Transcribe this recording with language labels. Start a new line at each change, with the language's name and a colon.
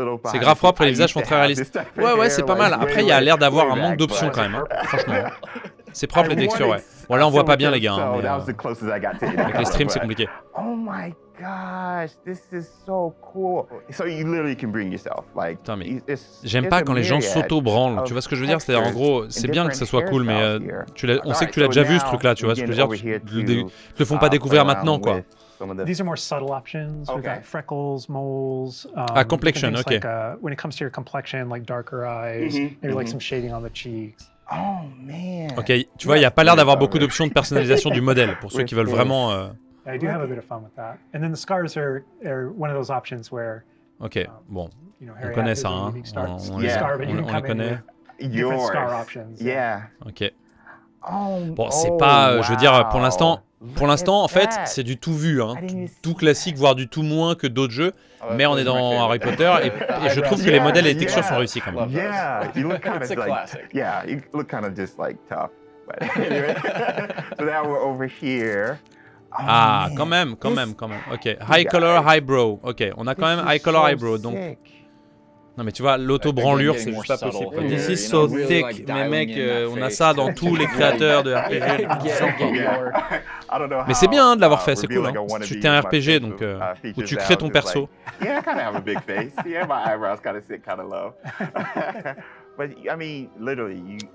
French: C'est grave propre et les visages sont très réalistes. Ouais, c'est pas mal. Après, il y a l'air d'avoir un manque d'options quand même, hein. Franchement. C'est propre les textures, ouais. Bon, là, on voit pas bien les gars. Hein, mais, avec les streams, c'est compliqué.
English: Oh my gosh, this is so cool. So you literally can bring yourself.
French: Putain, mais j'aime pas quand les gens s'auto-branlent. Tu vois ce que je veux dire? C'est-à-dire, en gros, c'est bien que ça soit cool, mais on sait que tu l'as déjà vu ce truc-là. Tu vois ce que je veux dire? Te le font pas découvrir maintenant, quoi.
English: These are more subtle options. We've got freckles, moles. Complexion, okay. Like, when it comes to your complexion, like darker eyes, maybe like some shading on the cheeks. Oh man.
French: Ok, tu vois, il n'y a pas l'air d'avoir beaucoup d'options de personnalisation du modèle pour ceux qui veulent vraiment.
English: I do have a bit of fun with that. And then the scars are one of those options where.
French: Ok, bon, on
English: Harry
French: connaît ça,
English: has a
French: hein.
English: unique scar,
French: On les connaît.
English: Different scar options. Yeah. Ok.
French: Bon, c'est pas, je veux dire, pour l'instant, en fait, c'est du tout vu, hein. Tout classique, voire du tout moins que d'autres jeux. Mais on est dans Harry Potter et je trouve que les modèles et les textures sont réussis quand même.
English: Yeah, you look kind of like, yeah, you look kind of just like tough. But anyway, so now we're over here.
French: Ah, quand même. Ok,
English: high color, high brow.
French: Ok, on a quand même
English: high color, high brow.
French: Donc, non mais tu vois, l'auto-branlure, c'est juste pas possible.
English: This is so thick.
French: Mais mec, on a ça dans tous les créateurs de RPG. Mais c'est bien hein, de l'avoir fait, c'est cool. Hein. Tu t'es un RPG, donc où tu crées ton perso.
English: Yeah, I kind of have a big face. Yeah, my eyebrows kind of sit kind of low. But I mean, literally, you